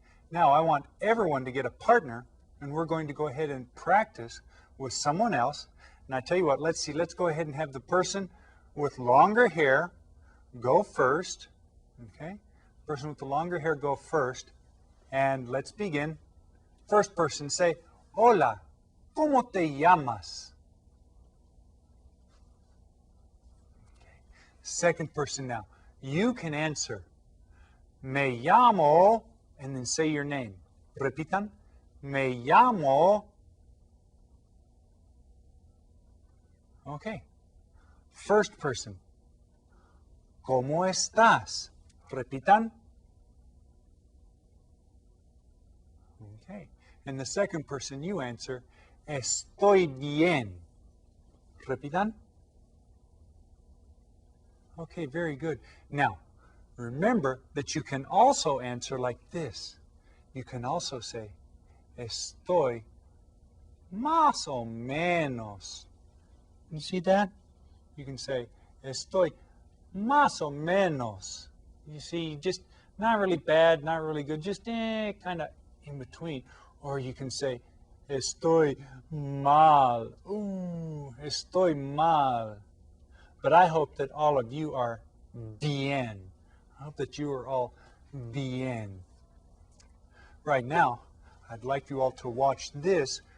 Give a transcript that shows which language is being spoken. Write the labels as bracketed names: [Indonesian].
[English] Now I want everyone to get a partner, and we're going to go ahead and practice with someone else. And I tell you what, let's see, let's go ahead and have the person with longer hair go first. Okay, person with the longer hair go first. And let's begin. First person, say, [Spanish] hola, ¿cómo te llamas? [English] Okay. Second person now, you can answer. [Spanish] Me llamo, [English] and then say your name. [Spanish] Repitan. Me llamo. [English] Okay. First person. [Spanish] ¿Cómo estás? Repitan. [English] Okay. And the second person, you answer. [Spanish] Estoy bien. Repitan. [English] Okay, very good. Now, remember that you can also answer like this. You can also say, [Spanish] estoy más o menos. [English] You see that? You can say, [Spanish] estoy más o menos. [English] You see, just not really bad, not really good, just kind of in between. Or you can say, [Spanish] estoy mal. [English] Ooh, [Spanish] estoy mal. [English] But I hope that all of you are bien. I hope that you are all bien. Right now, I'd like you all to watch this.